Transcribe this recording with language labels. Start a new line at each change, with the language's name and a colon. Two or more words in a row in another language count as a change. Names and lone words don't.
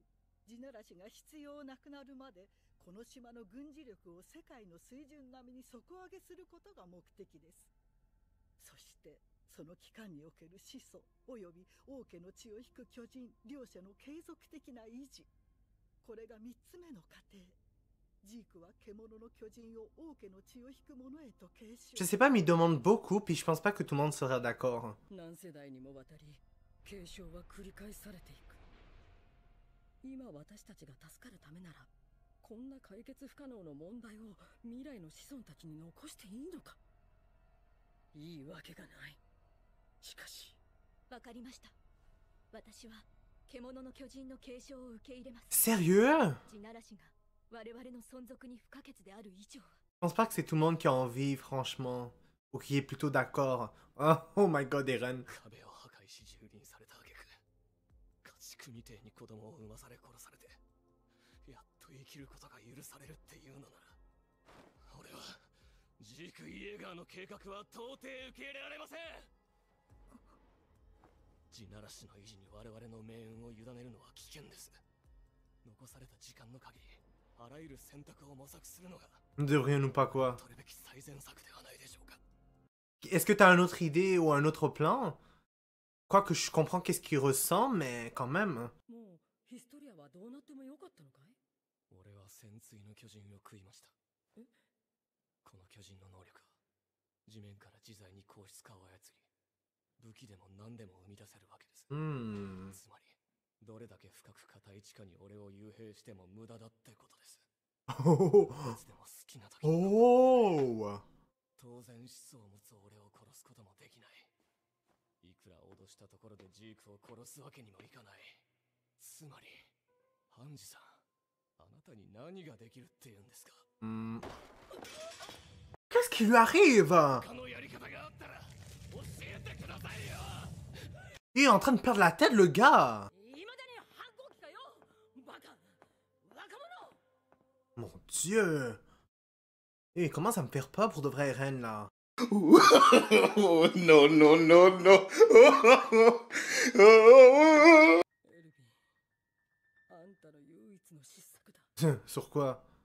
Japanese: 地ならしが必要なくなるまでこの島の軍事力を世界の水準並みに底上げすることが目的です。そしてその期間における始祖および王家の血を引く巨人両者の継続的な維持。これが3つ目の過程。ジークは獣の巨人を王家の血を引く者へと継承。
French: Je sais pas, mais il demande beaucoup, puis je pense pas que tout le monde sera d'accord.
Japanese: 何世代にもわたり継承は繰り返されていく。今私たちが助かるためならこんな解決不可能の問題を未来の子孫たちに残していいのか。いいわけがない。しかしわかりました。私は獣の巨人の継承を受け入れます。
French: Sérieux?
Japanese: 地ならしが我々の存続に不可欠である以上は。
French: Je pense pas que c'est tout le monde qui a envie, franchement. Ou qui est plutôt d'accord.
English: Oh my god, Eren.
Japanese: 壁を破壊し蹂躙された挙句、家畜みてえに子供を産まされ殺されて、やっと生きることが許されるっていうのなら、俺はジーク・イエーガーの計画は到底受け入れられません。地ならしの維持に我々の命運を委ねるのは危険です。残された時間の限り、あらゆる選択を模索するのが
French: De rien ou pas quoi.
Japanese: 取るべき最善策ではないでしょうか。
French: Est-ce que t'as une autre idée ou un autre plan? Quoique je comprends qu'est-ce qu'il ressent, mais quand même.
Japanese: もうヒストリアはどうなってもよかったのかい。俺は潜水の巨人を食いました。この巨人の能力は地面から自在に硬質化を操り、武器でも何でも生み出せるわけです。つまりどれだけ深く硬い地下に俺を幽閉しても無駄だってことです。いつでも好きな時に Oh! 当然思想を持つ俺を殺すこともできない。いくら脅したところでジークを殺すわけにもいかない。つまりハンジさん、あなたに何ができるって言うんですか。
French: Qu'est-ce qui lui arrive?
Japanese: 他のやり方があったら教えてくださいよ。
French: Il est en train de perdre la tête, le gars!
Japanese: いまだに反抗期かよ。バカ若者。
French: Mon dieu! Et il commence à me faire peur pour de vrai, Eren, là.
English: No, no, no, no.
French: Sur quoi?